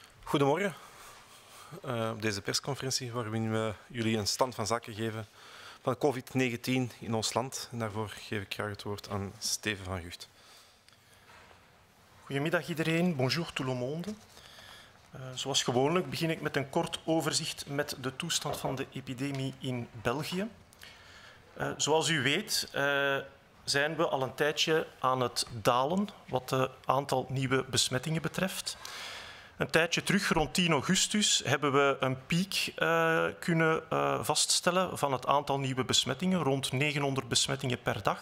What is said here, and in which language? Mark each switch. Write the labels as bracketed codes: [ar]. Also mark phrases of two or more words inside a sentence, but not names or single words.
[nl] Goedemorgen. Op deze persconferentie waar we jullie een stand van zaken geven van COVID-19 in ons land. En daarvoor geef ik graag het woord aan Steven van Gucht. Goedemiddag iedereen, [fr] bonjour tout le monde. [nl] Zoals gewoonlijk begin ik met een kort overzicht met de toestand van de epidemie in België. Zoals u weet zijn we al een tijdje aan het dalen wat het aantal nieuwe besmettingen betreft. Een tijdje terug, rond 10 augustus, hebben we een piek kunnen vaststellen van het aantal nieuwe besmettingen, rond 900 besmettingen per dag.